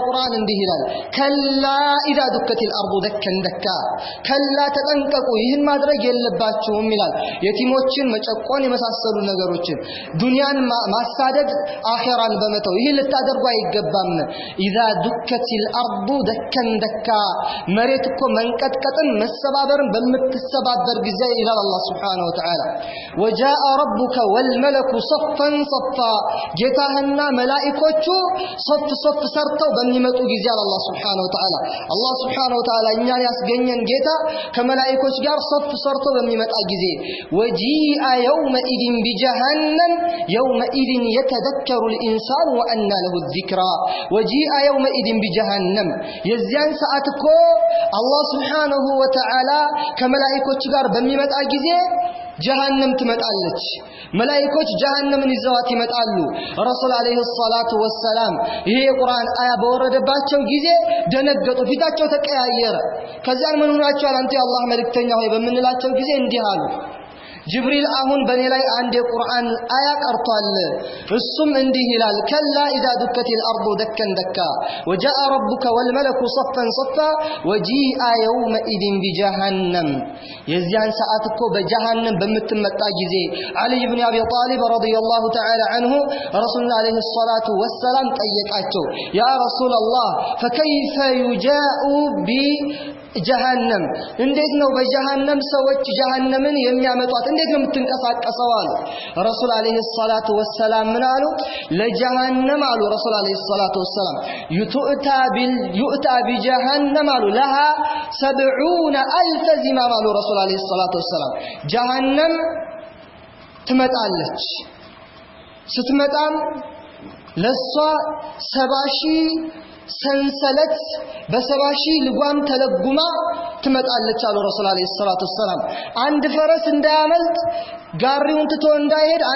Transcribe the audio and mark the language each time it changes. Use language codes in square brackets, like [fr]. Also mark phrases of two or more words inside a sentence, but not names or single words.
[am] ቁርአን እንዲህ ይላል [ar] كلا إذا دكت الأرض دكا دكا [am] ከላ ተጠንቀቁ ይህን ማድረግ የለባችሁም ይላል የቲሞችን መጨቆን የመሳሰሉ ነገሮችን ዱንያን ማሳደድ አኺራን በመተው ይህ ልታደርጉ አይገባም [ar] إذا دكت الأرض دكا دكا [am] መሬት እኮ መንቀጥቀጥን መሰባበርን በምትሰባበር ጊዜ ይላል አላህ [ar] سبحانه وتعالى وجاء ربك والملك صفا صفا [am] ጌታህና መላእክቶቹ ሶፍ ሰርተው በሚመጡ ጊዜ አላህ [ar] سبحانه وتعالى [am] አላህ [ar] سبحانه وتعالى [am] እኛን ያስገኘን ጌታ ከመላእክቶች ጋር ሶፍ ሰርተው በሚመጣ ጊዜ [ar] وجيء يومئذ بجهنم يومئذ يتذكر الإنسان وأنى له الذكرى وجيء يومئذ بجهنم [am] የዚያን ሰዓት እኮ አላህ [ar] سبحانه و [am] Ta'ala ከመላእክቶች ጋር በሚመጣ ጊዜ جهنم ትመጣለች መላእክቶች جهنምን ይዘዋት ይመጣሉ ረሱል [ar] عليه الصلاة والسلام [am] ይሄ የቁርአን አያ በወረደባቸው ጊዜ ደነገጡ ፊታቸው ተቀያየረ ከዚያን ምን ሆናቸው አንተ የአላህ መልእክተኛ ሆይ በመንላቸው ጊዜ እንዲህ አሉ ጅብሪል አሁን በኔ ላይ አንድ የቁርአን አያ ቀርቷል እሱም እንዲህ ይላል [ar] كلا إذا دكت الأرض دكا دكا وجاء ربك والملك صفا صفا وجيء يومئذ بجهنم [am] የዚያን ሰዓት እኮ በጀሃነም በመተመጣ ጊዜ አሊ ኢብኑ አቢ ጣሊብ [ar] رضي الله تعالى عنه [am] ረሱል [ar] عليه الصلاة والسلام [am] ጠየቃቸው [ar] يا رسول الله فكيف يجاء [am] بجهنم እንዴት ነው በጀሃነም ሰዎች ጀሃነምን የሚያመጧት እንዴት ነው የምትንቀሳቀሰው አሉ ረሱል [ar] عليه الصلاة والسلام [am] ምን አሉ ለጀሃነም አሉ ረሱል [ar] عليه الصلاة والسلام يؤتى بجهنم [am] አሉ [ar] لها 70000 زمام [am] አሉ ረሱል [ar] عليه الصلاة والسلام [am] ጀሃነም ትመጣለች ስትመጣም ለሷ 70000 ሰንሰለት በ70000 ልጓም ተለጉማ ትመጣለች አሉ ረሱል [ar] عليه الصلاة والسلام [am] አንድ ፈረስ እንዳያመልጥ ጋሪውን ትቶ እንዳይሄድ አንድ